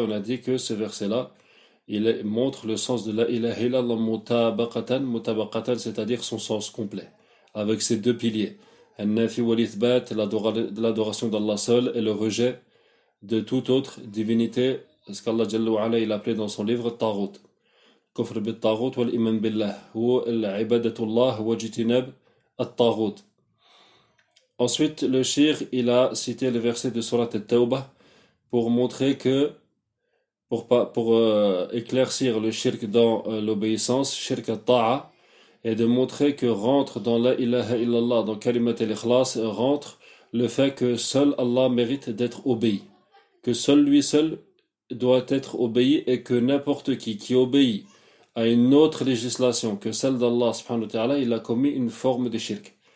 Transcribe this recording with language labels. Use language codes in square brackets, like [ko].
[fr] On a dit que ce verset-là, il montre le sens de « [ar] La ilaha illallah [fr] » mutabaqatan, mutabaqatan, c'est-à-dire son sens complet. Avec ces deux piliers, [ar] An-Nafi wa al-Ithbat, [fr] l'adoration d'Allah seul et le rejet de toute autre divinité, ce qu'Allah [ar] Jalla wa Ala [fr] il appelait dans son livre Tarut. [ar] كفر بالطاغوت والإيمان بالله هو عبادة الله واجتناب الطاغوت. [fr] Ensuite, le Cheikh, il a cité le verset de Surat al-Tawbah pour montrer que, pour éclaircir le shirk dans l'obéissance, [ar] shirk al-ta'a, [fr] et de montrer que rentre dans [ar] la ilaha illallah, [fr] dans [ar] kalimat al-ikhlas, [fr] rentre le fait que seul Allah mérite d'être obéi, que seul lui seul doit être obéi, et que n'importe qui obéit à une autre législation que celle d'Allah [ar] subhanahu wa ta'ala, [fr] il a commis une forme de shirk.